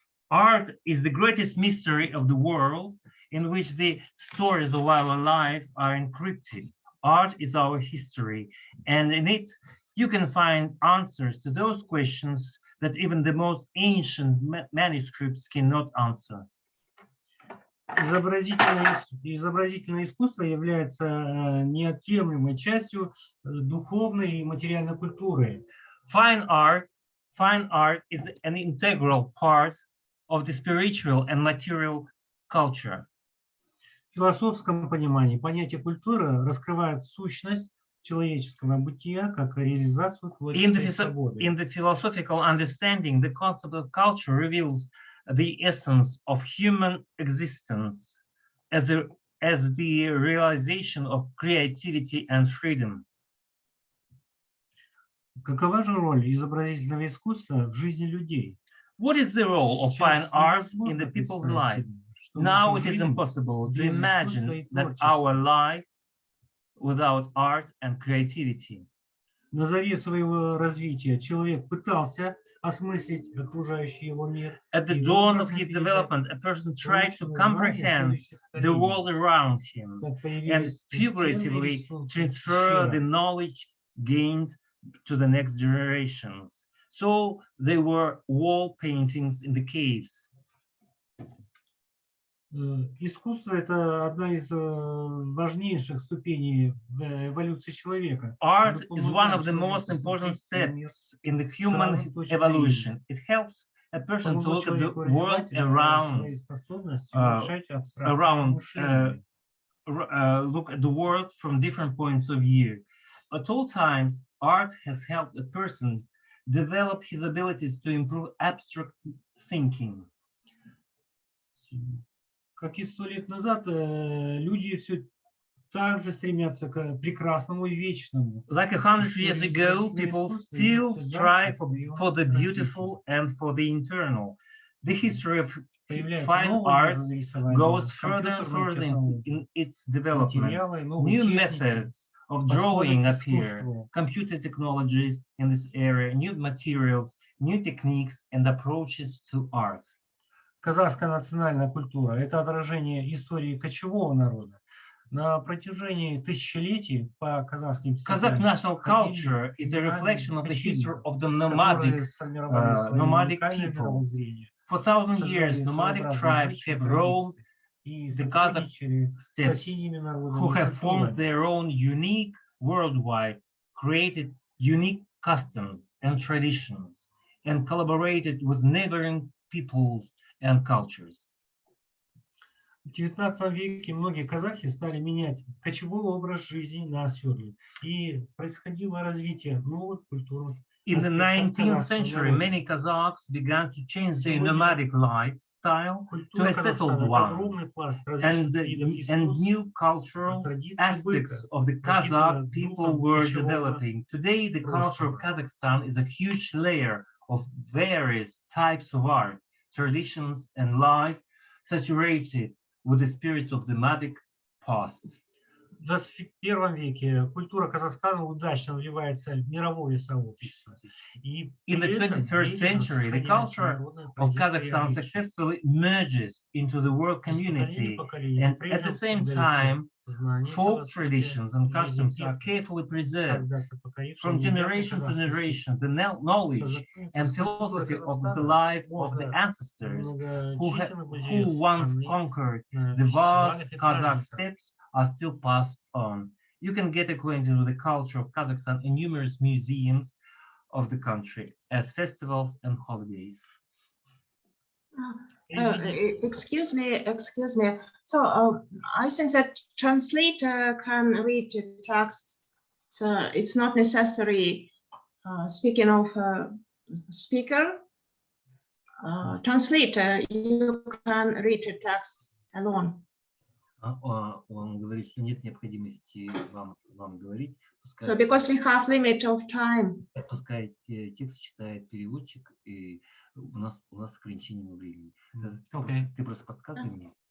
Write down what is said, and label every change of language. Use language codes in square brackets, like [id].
[en] Art is the greatest mystery of the world, in which the stories of our life are encrypted. Art is our history, and in it you can find answers to those questions that even the most ancient manuscripts cannot answer. [ru] Изобразительное искусство является неотъемлемой частью духовной и материальной культуры. [en] Fine art is an integral part of the spiritual and material culture. [ru] В философском понимании понятие культуры раскрывает сущность человеческого бытия как реализацию творческой свободы. [en] In the philosophical understanding, the concept of culture reveals the essence of human existence as the realization of creativity and freedom. [ru] Какова же роль изобразительного искусства в жизни людей? [en] What is the role of fine arts in the people's life? Now it is impossible to imagine that our life without art and creativity. [ru] На заре своего развития человек пытался осмыслить окружающий его мир. [en] At the dawn of his development, a person tried to comprehend the world around him and figuratively transfer the knowledge gained to the next generations. So they were wall paintings in the caves. [ru] Искусство – это одна из важнейших ступеней в эволюции человека. [en] Art is one of the most important steps in the human evolution. It helps a person to look at the world look at the world from different points of view. At all times, art has helped a person develop his abilities to improve abstract thinking. [ru] Как и 100 лет назад, люди все так же стремятся к прекрасному и вечному. [en] Like 100 years ago, people still strive for the beautiful and for the eternal. The history of fine arts goes further and further in its development. New methods of drawing appear, computer technologies in this area, new materials, new techniques and approaches to art. [ru] Казахская национальная культура – это отражение истории кочевого народа. На протяжении тысячелетий по казахским [en] Kazakh national culture is a reflection of the history of the nomadic people. For 1,000 years, nomadic tribes have roamed the Kazakh steppes, who have formed their own unique worldwide, created unique customs and traditions, and collaborated with neighboring peoples and cultures. [ru] В XIX веке многие казахи стали менять кочевой образ жизни на оседлый, и происходило развитие новых культурных. [en] In the 19th century, many Kazakhs began to change their nomadic lifestyle to a settled one, and new cultural aspects of the Kazakh people were developing. Today, the culture of Kazakhstan is a huge layer of various types of art, traditions and life, saturated with the spirit of the nomadic past. [ru] В 21 веке культура Казахстана удачно вливается в мировое сообщество. [en] In the 21st century, the culture of Kazakhstan successfully merges into the world community, and at the same time folk traditions and customs are carefully preserved from generation to generation. The knowledge and philosophy of the life of the ancestors who once conquered the vast Kazakh steppes are still passed on. You can get acquainted with the culture of Kazakhstan in numerous museums of the country as festivals and holidays. Excuse me. So I think that translator can read the text. So it's not necessary. Speaking of speaker, translator, you can read the text alone. [ru] Он говорит, что нет необходимости вам говорить. [en] So because we have limit of time. [ru] Пускай текст читает переводчик, и у нас ограничение времени. Ты просто подсказывай мне.